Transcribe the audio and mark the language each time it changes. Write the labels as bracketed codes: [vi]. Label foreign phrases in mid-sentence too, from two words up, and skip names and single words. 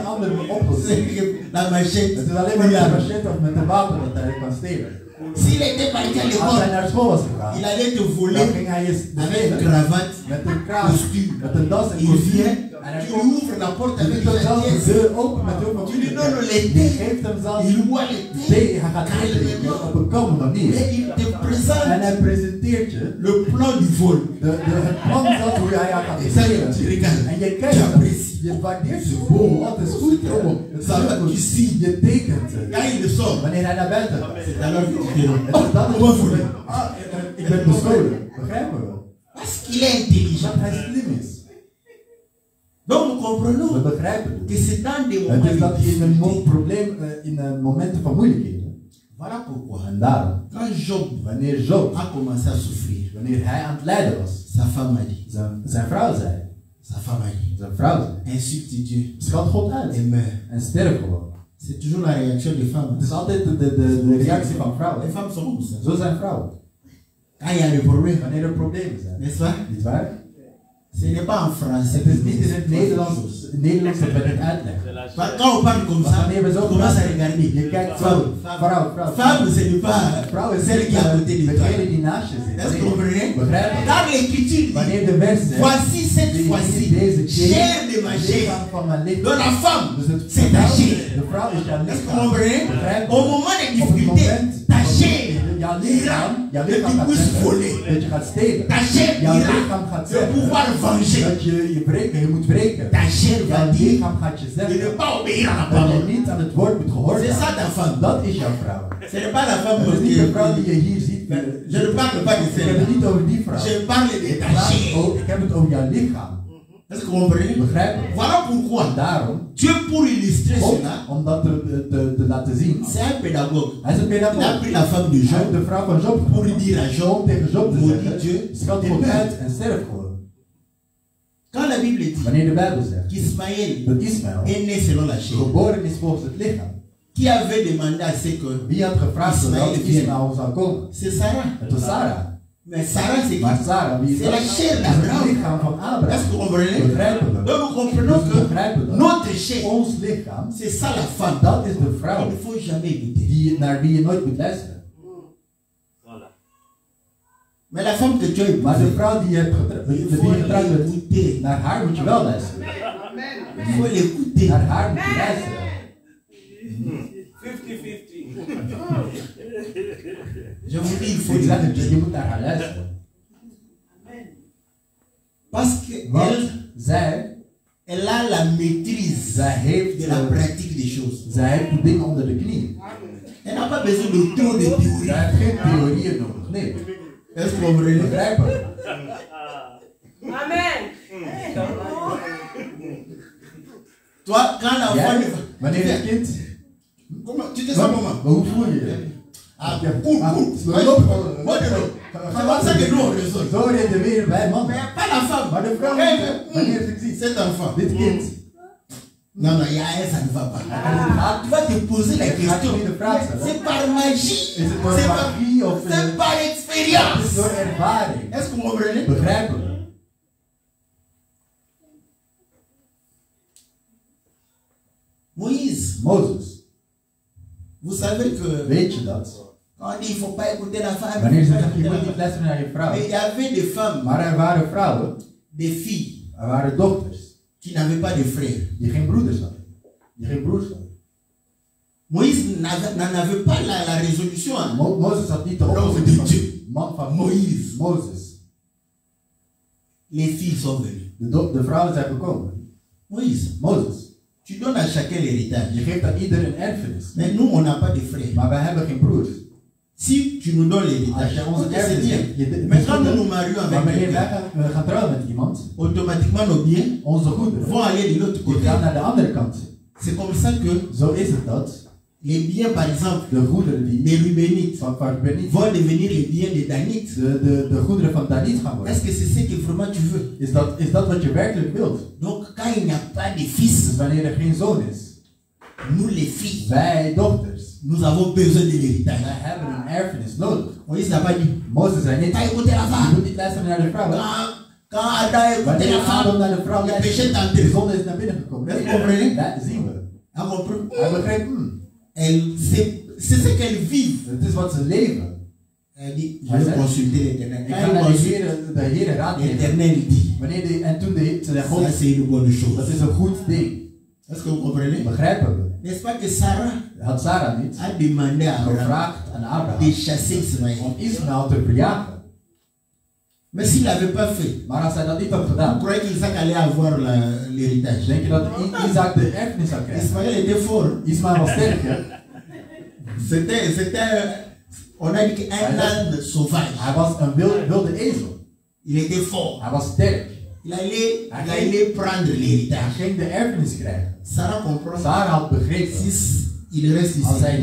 [nl] geen andere oplossing. [fr] C'est que la machette. [nl] Het is alleen maar met een machette of met een wapen dat hij kan stelen. [fr] S'il était parti à [nl] Als hij [fr] l'école, [nl] naar school was gegaan, [fr] il allait te [nl] dan [fr] voler [nl] ging hij eens [fr] avec une [nl] stelen [fr] cravate, [nl] met een kraag, [fr] costume. [nl] met een das en [fr] Il [nl] kostuum. [fr] vient, [nl] En hij [fr] tu [nl] komt, [fr] lui ouvres la porte [nl] hij [fr] avec [nl] doet [fr] la [nl] zelfs de [fr] pièce. [nl] deur open met heel veel [fr] Tu lui donnes [nl] moeite. [fr] les [nl] Je [fr] thés, [nl] geeft hem zelfs [fr] il boit les thés, [nl] thee, hij gaat eten op een kalme manier. [fr] et il te [nl] En [fr] présente [nl] hij presenteert je [fr] le plan du vol. [nl] het plan dat hoe hij jou gaat [fr] Et ça, [nl] stelen. [fr] tu regardes, [nl] En je [fr] tu [nl] kijkt, [fr] apprécies. [nl] je waardeert ze. Wow, wat is goed. Oh, het [fr] Ça va, tu signes. [nl] je tekent het. [fr] Quand il sort, [nl] Wanneer hij naar buiten gaat. [fr] c'est alors que tu te rends. [nl] Het is dan [fr] Comment voler? [nl] ik ben bestolen. Begrijpen we? [fr] Parce qu'il est intelligent. [nl] Dat hij slim is. [fr] Donc nous comprenons [nl] We begrijpen [fr] que [nl] het. [fr] c'est dans des [nl] Het [fr] moments [nl] is dat [fr] de [nl] in een [fr] difficulté. [nl] probleem, in momenten van moeilijkheden. [fr] Voilà pourquoi. [nl] En daarom, [fr] Quand Job [nl] wanneer Job, [fr] a commencé à souffrir, [nl] wanneer hij aan het lijden was, [fr] sa femme a dit, [nl] zijn vrouw zei, Zijn vrouw zei, [fr] insulte Dieu [nl] schat God uit [fr] et meurt. [nl] en sterf gewoon. [fr] C'est toujours la réaction des femmes. [nl] Het is altijd de reactie van [fr] Les [nl] vrouwen. [fr] femmes sont comme ça. [nl] Zo zijn vrouwen. [fr] Quand il y a des problèmes, [nl] Wanneer er problemen zijn. [fr] n'est-ce pas? [nl] Niet waar? [fr] Ce n'est pas en français. [nl] Het is niet in het Nederlands dat we het uitleggen. [fr] Quand on parle comme ça, [nl] Wanneer we zo [fr] on commence à regarder. [nl] je kijkt zo. Vrouw. [fr] Femme, ce n'est pas [nl] Vrouw is [fr] celle qui est à côté de toi. [nl] degene die naast je zit. [fr] Est-ce que vous comprenez? [nl] Begrijp je? [fr] Dans l'écriture, dit, [nl] Wanneer de vers zegt, [fr] voici cette fois-ci, chair de ma chair. [nl] lichaam van mijn lichaam. [fr] Donc la femme, [nl] Dus het [fr] c'est ta chair. [nl] de vrouw is jouw [fr] Est-ce que vous [nl] lichaam. [fr] comprenez? [nl] Begrijp je? [fr] Au moment des [nl] Op het [fr] difficultés, [nl] moment [fr] ta [nl] van [fr] chair [nl] jouw [fr] ira [nl] lichaam [fr] que [nl] gaat [fr] tu puisses [nl] zeggen [fr] voler. [nl] dat je gaat stelen. [fr] Ta chair [nl] Jouw [fr] ira [nl] lichaam gaat [fr] de [nl] zeggen [fr] pouvoir venger. [nl] dat je moet breken. [fr] Ta chair va [nl] Jouw [fr] dire [nl] lichaam gaat je [fr] de [nl] zeggen [fr] ne pas obéir à la [nl] dat je [fr] parole. [nl] niet aan het woord moet [fr] C'est ça [nl] gehoorzamen. [fr] ta femme. [nl] Dat is jouw vrouw. [fr] Ce n'est pas la femme [nl] Het is niet de vrouw die [fr] que [nl] je hier ziet. [fr] je ne parle pas de [nl] Ik heb het [fr] celle-là. [nl] niet over die vrouw. [fr] Je parle de ta chair. [nl] Ik heb het over jouw lichaam. [fr] Est-ce que vous comprenez? [nl] Begrijp je? [fr] Voilà pourquoi [nl] Daarom, [fr] Dieu, pour illustrer cela, [nl] om dat te laten zien, [fr] c'est un pédagogue. [nl] hij is een [fr] Il a [nl] pedagoog. [fr] pris la femme de Hij heeft Job [nl] de vrouw van Job [fr] pour [nl] genomen. [fr] dire à Job, [nl] Om tegen Job te [fr] maudit [nl] zeggen, [fr] Dieu. [nl] schat [fr] et [nl] God [fr] meurt. [nl] uit en sterf gewoon. [fr] Quand la Bible dit [nl] Wanneer de Bijbel zegt [fr] qu'Ismaël [nl] dat Ismaël [fr] est né selon la chair, [nl] geboren is volgens het lichaam, [fr] qui avait demandé à ce que wie had gevraagd Ismaël [nl] dat [fr] vienne? [nl] Ismaël zou komen? [fr] C'est Sarah. [nl] Het was Sarah. [fr] Mais Sarah, c'est [nl] Maar Sarah, wie is [fr] C'est [nl] dat? [fr] la chair [nl] Dat is het [fr] d'Abraham. [nl] lichaam van Abraham. [fr] Est-ce que vous comprenez? [nl] Begrijpen we? [fr] Donc nous comprenons [nl] Dus we [fr] que [nl] begrijpen dat. [fr] notre chair, [nl] Ons lichaam, [fr] c'est ça la femme. [nl] dat is de [fr] Il [nl] vrouw [fr] ne faut jamais écouter. [nl] naar wie je nooit moet luisteren. [fr] Mais la femme que tu as [nl] Maar de [fr] épousée, [nl] vrouw die je hebt [fr] il faut [nl] getrouwd bent, [fr] l'écouter. [nl] naar haar moet je wel luisteren. [fr] Il faut l'écouter. [nl] Naar haar moet je luisteren. 50-50. [fr] Je vous dis, il faut [nl] Ik zeg het je, [fr] l'écouter. [nl] je moet naar haar luisteren. [fr] Parce qu'elle [nl] Want zij [fr] elle a la maîtrise [nl] Zij heeft, [fr] de la pratique des choses. [nl] zij heeft de dingen onder de knie. [fr] Elle n'a pas besoin de trop de théorie. [nl] Zij heeft geen theorieën nodig. Nee. [fr] Est-ce que vous comprenez? [nl] Begrijpen. Amen. [fr] Toi, quand l'enfant [nl] Jij, [fr] ne va... [nl] wanneer het kind... [fr] Comment? Tu te sens comment? [nl] Maar hoe voel je je? [fr] Ah, cool. Moi, c'est comme ça que nous on raisonne. [nl] Zo redeneren wij mannen. [fr] Mais pas la femme. [nl] Maar de vrouw [fr] Elle, [nl] niet. Wanneer ze ziet, [fr] cet enfant. [nl] dit kind. [fr] Non, non, il y a un, ça ne va pas. Tu vas te poser la question. C'est par magie. [nl] Is het door magie of [fr] C'est par [nl] het is [fr] expérience. [nl] door ervaring? [fr] Est-ce que vous comprenez? Begrijpen we? Moïse, [nl] Mozes, [fr] vous savez que [nl] weet je dat? [fr] quand on dit il ne faut pas écouter la femme, [nl] Wanneer [fr] il [nl] ze [fr] faut pas [nl] zeggen je [fr] écouter [nl] moet [fr] la [nl] niet [fr] femme. [nl] luisteren naar je vrouw. [fr] Mais il y avait des femmes, [nl] Maar er waren vrouwen, [fr] des filles, [nl] er waren dochters, [fr] qui n'avaient pas de frères. [nl] die geen broeders hadden. Die geen broers hadden. [fr] Moïse n'en avait pas la résolution. Hein. [nl] Mozes had niet de [fr] L'homme [nl] oplossing [fr] de [nl] van [fr] Dieu. [nl] man van [fr] Moïse. [nl] Mozes. [fr] Les filles sont venues. [nl] De vrouwen zijn gekomen. [fr] Moïse, [nl] Mozes, [fr] tu donnes à chacun l'héritage. [nl] je geeft aan ieder een erfenis. [fr] Mais nous, on n'a pas de frères. [nl] Maar wij hebben geen broers. [fr] Si tu nous donnes [nl] Als [fr] l'héritage, [nl] je ons [fr] c'est [nl] erfenis [fr] bien. [nl] hebt, [fr] Mais quand nous nous marions [nl] maar [fr] avec [nl] wanneer wij [fr] quelqu'un, [nl] gaan trouwen met iemand, [fr] automatiquement nos biens [nl] onze goederen, [fr] vont aller de l'autre [nl] die [fr] côté. [nl] gaan naar de andere kant. [fr] C'est comme ça que [nl] Zo is het dat [fr] les biens, par exemple, [nl] de goederen die [fr] des Rubénites [nl] van Beniet, [fr] vont devenir les biens des Danites. [nl] de goederen van Danit gaan worden. [fr] Est-ce que c'est ce que vraiment tu veux? [nl] Is dat wat je werkelijk wilt? [fr] Donc, quand il n'y a pas de fils, [nl] Dus wanneer er geen zoon is, [fr] nous les filles, [nl] wij dochters, [fr] nous avons besoin de l'héritage. [nl] wij hebben een erfenis nodig. [fr] Moïse n'a pas dit, [nl] Mozes zei niet, [fr] t'as écouté la [nl] je [fr] femme. [nl] moet niet luisteren naar de vrouw. [fr] Quand Adam a écouté [nl] Wanneer [fr] la [nl] Adam [fr] femme, [nl] naar de vrouw [fr] le péché [nl] luistert, [fr] est [nl] de [fr] entré. [nl] zonde is naar binnen gekomen. [fr] Est-ce que vous comprenez? [nl] Dat zien we. [fr] A compris? [nl] Hij begreep, [fr] C'est ce qu'elles vivent. [nl] het is wat ze leven. [fr] Elle dit, je [nl] Hij [fr] vais [nl] zei, [fr] consulter l'Éternel. [nl] Ik [fr] Quand [nl] ga [fr] il [nl] naar [fr] consulte, [nl] de Heere raad nemen. [fr] l'Éternel dit, [nl] En toen ze zei, God, [fr] ça c'est une bonne chose. [nl] dat is een goed ding. [fr] Est-ce que vous comprenez? [nl] Begrijpen we. [fr] N'est-ce pas que Sarah [nl] Had Sarah niet [fr] a demandé à Abraham [nl] gevraagd aan [fr] de [nl] Abraham [fr] chasser Ismaël? [nl] om Ismaël te verjagen. [fr] Mais s'il n'avait pas fait, [nl] Maar als hij dat niet had [fr] vous [nl] gedaan, [fr] croyez qu'Isaac allait avoir l'héritage? [nl] denk je dat Isaac de erfenis zou krijgen? [fr] Ismaël était fort. [nl] Ismaël was sterk, hè? [fr] On a dit qu'un âne sauvage. [nl] Hij was een wilde ezel. [fr] Il était fort. [nl] Hij was sterk. [fr] Il allait prendre [nl] Hij [fr] l'héritage. [nl] ging de erfenis krijgen. [fr] Sarah comprend. [nl] Sarah had begrepen, [fr] Si il reste [nl] als hij